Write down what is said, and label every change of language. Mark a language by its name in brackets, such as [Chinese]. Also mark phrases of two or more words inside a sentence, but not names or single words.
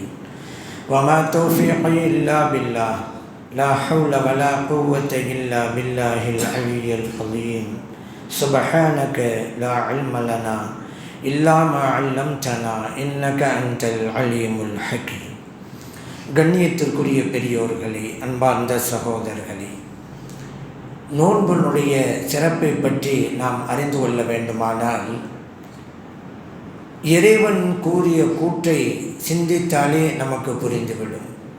[Arabic] وما توفيقي إلا بالله، لا حول ولا قوة إلا بالله العلي العظيم. سبحانك لا علم لنا إلا ما علمتنا إنك أنت العليم الحكيم. [Tamil] கண்ணியத்திற்குரிய பெரியோர்களே, அன்பார்ந்த சகோதரர்களே, நோன்பினுடைய சிறப்பை பற்றி நாம் அறிந்து கொள்ள வேண்டுமானால் இறைவன் கூறிய கூற்றை சிந்தித்தாலே நமக்கு புரிந்துவிடும்.